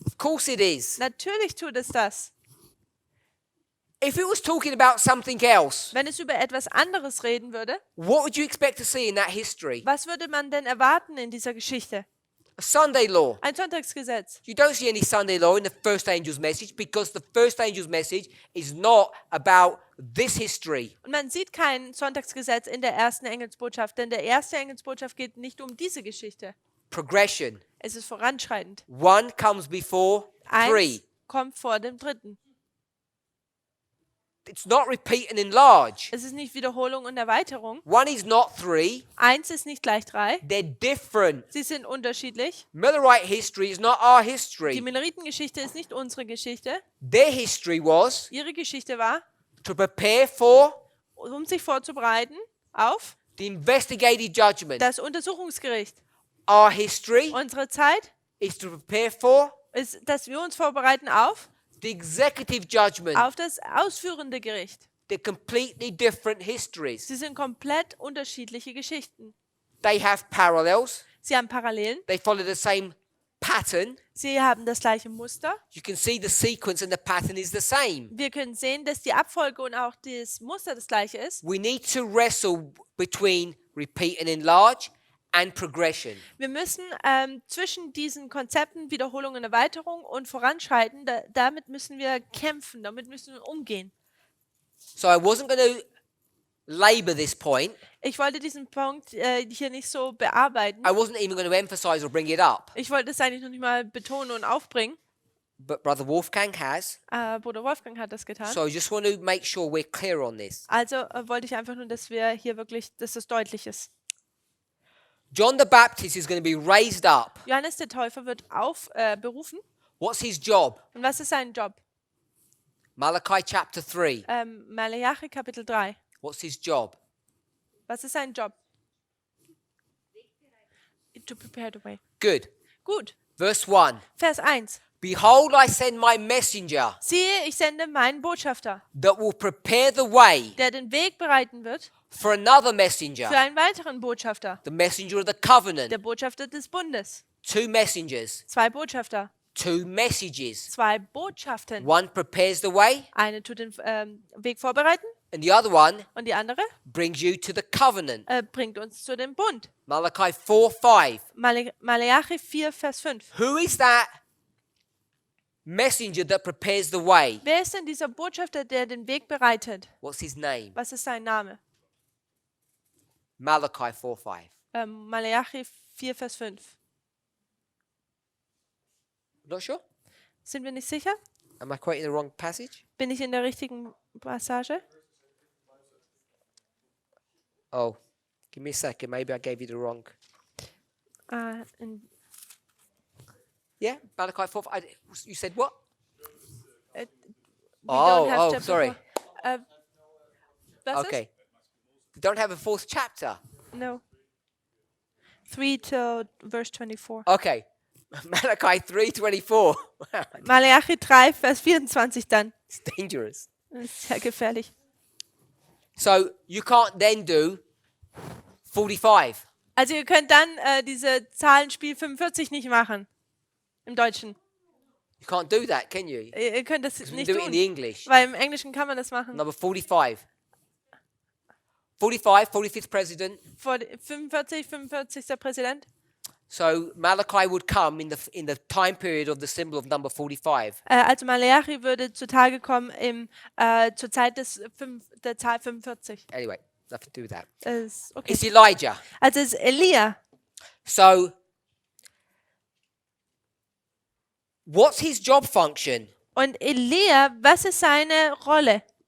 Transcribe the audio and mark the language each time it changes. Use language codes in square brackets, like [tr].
[en] Of course it is. [de] Natürlich tut es das. [en] If it was talking about something else, [de] Wenn es über etwas anderes reden würde, [en] what would you expect to see in that history? [de] was würde man denn erwarten in dieser Geschichte? [en] A Sunday law. [de] Ein Sonntagsgesetz. [en] You don't see any Sunday law in the first angel's message because the first angel's message is not about this history. [de] Und man sieht kein Sonntagsgesetz in der ersten Engelsbotschaft, denn der erste Engelsbotschaft geht nicht um diese Geschichte. [en] Progression. [de] Es ist voranschreitend. [en] One comes before three. [de] Eins kommt vor dem dritten. [en] It's not repeat and enlarge. [de] Es ist nicht Wiederholung und Erweiterung. [en] One is not three. [de] Eins ist nicht gleich drei. [en] They're different. [de] Sie sind unterschiedlich. [en] Millerite history is not our [de] Die [en] history. [de] Milleritengeschichte ist nicht unsere Geschichte. [en] Their history was [de] Ihre Geschichte war, [en] to prepare for [de] um sich vorzubereiten auf [en] the investigative judgment. [de] das Untersuchungsgericht. [en] Our history [de] Unsere Zeit [en] is to prepare for [de] ist, dass wir uns vorbereiten auf [en] the executive judgment. [de] das ausführende Gericht. [en] They're completely different histories. [de] Sie sind komplett unterschiedliche Geschichten. [en] They have parallels. [de] Sie haben Parallelen. [en] They follow the same pattern. [de] Sie haben das gleiche Muster. [en] You can see the sequence and the pattern is the same. [de] Wir können sehen, dass die Abfolge und auch das Muster das gleiche ist. [en] We need to wrestle between repeat and enlarge and progression. [de] Wir müssen zwischen diesen Konzepten Wiederholung und Erweiterung und Voranschreiten, damit müssen wir kämpfen, damit müssen wir umgehen. [en] So I wasn't going to labor this point. [de] Ich wollte diesen Punkt hier nicht so bearbeiten. [en] I wasn't even going to emphasize or bring it up. [de] Ich wollte es eigentlich noch nicht mal betonen und aufbringen. [en] But Brother Wolfgang has. [de] Bruder Wolfgang hat das getan. [en] So I just want to make sure we're clear on this. [de] Also wollte ich einfach nur, dass wir hier wirklich, dass es deutlich ist. [en] John the Baptist is going to be raised up. [de] Johannes der Täufer wird berufen. [en] What's his job? [de] Und was ist sein Job? [en] Malachi chapter 3. [de] Malachi Kapitel 3. [en] What's his job? [de] Was ist sein Job? [en] To prepare the way. Good. [de] Gut. [en] Verse 1. [de] Vers 1. [en] Behold, I send my messenger [de] Siehe, ich sende meinen Botschafter, [en] that will prepare the way [de] der den Weg bereiten wird [en] for another [de] für [en] messenger, [de] einen weiteren Botschafter, [en] the messenger of the covenant. [de] der Botschafter des Bundes. [en] Two messengers, [de] Zwei Botschafter, [en] two messages. [de] zwei Botschaften. [en] One prepares the way, [de] Eine tut den Weg vorbereiten [en] and the other one [de] und die andere [en] brings you to the covenant. [de] bringt uns zu dem Bund. [en] Malachi 4:5. [de] Malachi 4, Vers 5. [en] Who is that messenger that prepares the way? [de] Wer ist denn dieser Botschafter, der den Weg bereitet? [en] What's his name? [de] Was ist sein Name? [en] Malachi 4:5. [de] Malachi 4, Vers 5. [en] Not sure? [de] Sind wir nicht sicher? [en] Am I quoting the wrong passage? [de] Bin ich in der richtigen Passage? [en] Oh, give me a second. Maybe I gave you the wrong. Yeah, Malachi 4. You said what? We Oh, don't have oh, chapter sorry. [de] 4. Was [en] Okay. They don't have a fourth chapter. [de] ist? [en] No. 3 till verse 24. Okay. Malachi 3:24. [de] Malachi 3, Vers 24 dann. [en] It's dangerous. [de] Das ist sehr gefährlich. [en] So you can't then do 45. [de] Also ihr könnt dann diese Zahlenspiel 45 nicht machen. Im Deutschen. [en] You can't do that, can you? [de] Ihr könnt das [en] 'Cause we [de] nicht [en] can do it in the English. [de] weil im Englischen kann man das machen. [en] Number 45. 45, 45th president. [de] 45. Präsident. [en] So Malachi would come in the time period of the symbol of number 45. [de] Also Malachi würde zutage kommen zur Zeit der Zahl 45. [en] Anyway, nothing to do with that. Okay. It's Elijah. [de] Also es ist Elia. [en] So what's his job function? [de] Und Elia, was ist seine Rolle?